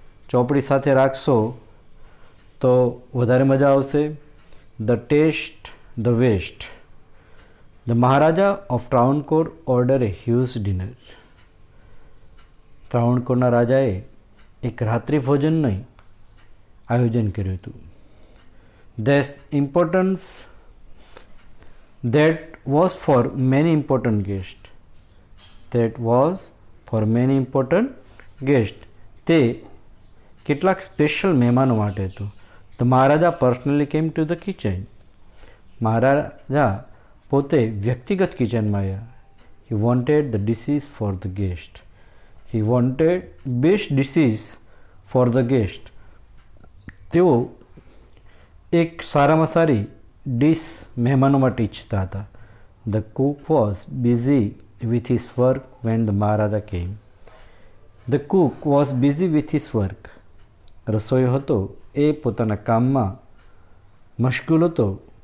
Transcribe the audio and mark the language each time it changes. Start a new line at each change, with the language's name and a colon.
Gujarati: ચોપડી સાથે રાખશો તો વધારે મજા આવશે.
English: The taste the west. The Maharaja of Travancore order a huge dinner.
Gujarati: ત્રાવણકોરના રાજાએ એક રાત્રિ ભોજનનું આયોજન કર્યું હતું.
English: This importance that was for many important guests. That was for many important guests.
Gujarati: તે કેટલાક સ્પેશિયલ મહેમાનો માટે હતું.
English: The Maharaja personally came to the kitchen.
Gujarati: મહારાજા પોતે વ્યક્તિગત કિચનમાં આવ્યા.
English: He wanted the dishes for the guest. He wanted best dishes for the guest.
Gujarati: તેઓ એક સારામાં સારી ડિશ મહેમાનો માટે ઈચ્છતા હતા.
English: The cook was busy with his work when the Maharaja came. The cook was busy with his work.
Gujarati: રસોઈયો હતો એ પોતાના કામમાં મશગુલ હતો.